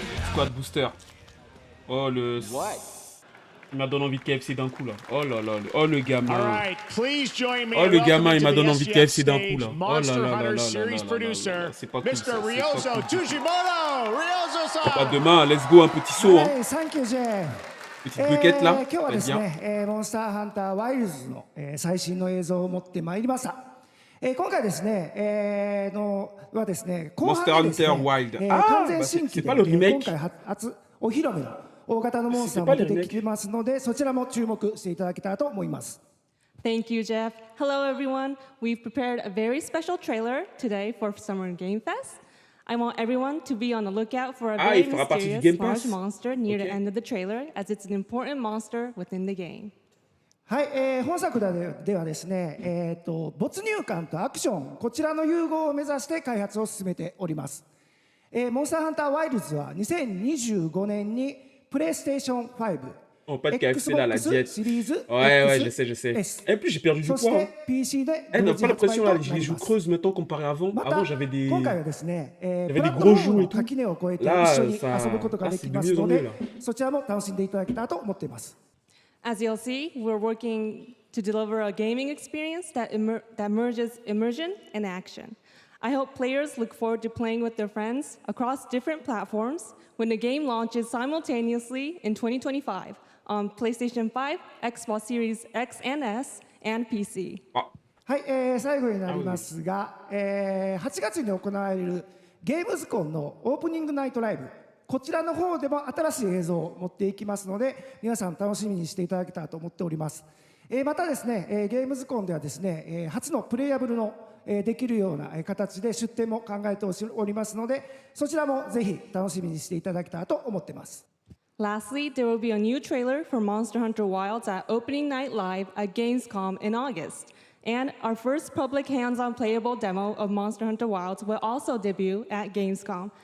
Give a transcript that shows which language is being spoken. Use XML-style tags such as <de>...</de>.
<fr>Squad Booster. Oh le. Il m'a donné envie de KFC d'un coup là. Oh là là. Oh le gamin. Oh le gamin, il m'a donné envie de KFC d'un coup là. Oh là là là là. C'est pas cool ça. C'est pas demain, let's go un petit saut hein.</fr> <en>Thank you, Jay.</en> <fr>Petite buquette là.</fr> <ja>今日はですね、モンスターハンターワイルズの、最新の映像を持ってまいりました。今回ですね、はですね、後半でですね、完全新規で今回初お披露目の大型のモンスターも出てきてますので、そちらも注目していただけたらと思います。</ja> <en>Thank you, Jeff. Hello, everyone. We've prepared a very special trailer today for Summer Game Fest. I want everyone to be on the lookout for a very mysterious large monster near the end of the trailer, as it's an important monster within the game.</en> <ja>はい、本作ではですね、没入感とアクション、こちらの融合を目指して開発を進めております。モンスターハンターワイルズは2025年にプレイステーション5、</ja> <fr>Oh, pas de KFC là, la diète. Ouais, je sais. Et puis j'ai perdu du poids. Elle n'a pas l'impression là, j'ai les joues creuses maintenant comparé à avant. Avant j'avais des gros joues et tout. Là, c'est de mieux en mieux là.</fr> <en>As you'll see, we're working to deliver a gaming experience that merges immersion and action. I hope players look forward to playing with their friends across different platforms when the game launches simultaneously in 2025 on PlayStation 5, Xbox Series X and S, and PC.</en> <ja>はい、最後になりますが、8月に行われるゲームズコンのオープニングナイトライブ、こちらの方でも新しい映像を持っていきますので、皆さん楽しみにしていただけたらと思っております。またですね、ゲームズコンではですね、初のプレイアブルのできるような形で出展も考えておりますので、そちらもぜひ楽しみにしていただけたらと思っています。</ja> <en>Lastly, there will be a new trailer for Monster Hunter Wilds at Opening Night Live at Gamescom in August. And our first public hands-on playable demo of Monster Hunter Wilds will also debut at Gamescom.</en>